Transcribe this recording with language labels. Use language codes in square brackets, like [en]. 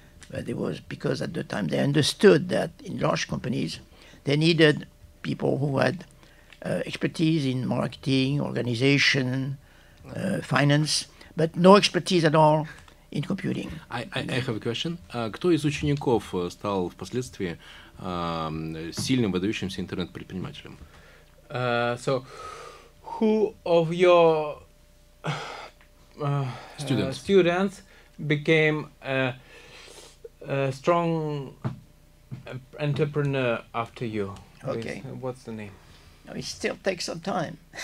[en] But it was because at the time they understood that in large companies they needed people who had expertise in marketing, organization, finance, but no expertise at all in computing. I have a question. [ru] Кто из учеников стал впоследствии сильным выдающимся интернет-предпринимателем? [en] So, who of your students became a strong entrepreneur after you? Okay. What's the name? It still takes some time.